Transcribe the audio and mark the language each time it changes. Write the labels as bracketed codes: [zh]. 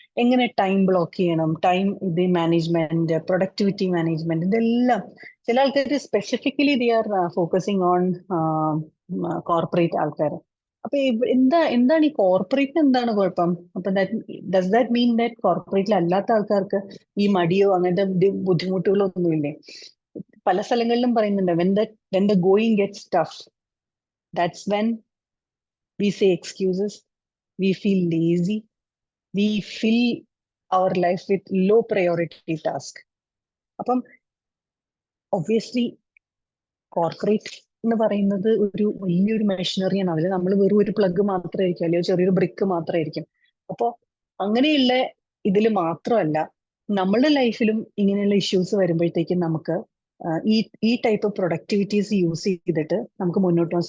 [ml] എങ്ങനെ time block ചെയ്യണം, time management, productivity management, ഇതെല്ലാം ചില ആൾക്കാർ specifically [en] they are focusing on [ml] corporate ആൾക്കാർ. അപ്പൊ എന്താണ് ഈ കോർപ്പറേറ്റിന് എന്താണ് കുഴപ്പം? അപ്പൊ [en] does that mean that [ml] കോർപ്പറേറ്റിൽ അല്ലാത്ത ആൾക്കാർക്ക് ഈ മടിയോ അങ്ങനത്തെ ബുദ്ധിമുട്ടുകളോ ഒന്നുമില്ലേ? പല സ്ഥലങ്ങളിലും പറയുന്നുണ്ട്, [en] when the going gets tough, that's when we say excuses, we feel lazy, we fill our life with low priority task. [ml] അപ്പം ഒബ്വിയസ്ലി കോർപ്പറേറ്റ് എന്ന് പറയുന്നത് ഒരു വലിയൊരു മെഷീനറിയാണ്. അതിൽ നമ്മൾ വെറും ഒരു പ്ലഗ് മാത്രമായിരിക്കും, അല്ലെങ്കിൽ ചെറിയൊരു ബ്രിക്ക് മാത്രമായിരിക്കും. അപ്പോൾ അങ്ങനെയുള്ള ഇതിൽ മാത്രമല്ല നമ്മളുടെ ലൈഫിലും ഇങ്ങനെയുള്ള ഇഷ്യൂസ് വരുമ്പോഴത്തേക്കും നമുക്ക് ഈ ടൈപ്പ് പ്രൊഡക്ടിവിറ്റീസ് യൂസ് ചെയ്തിട്ട് നമുക്ക് മുന്നോട്ട് പോകാം.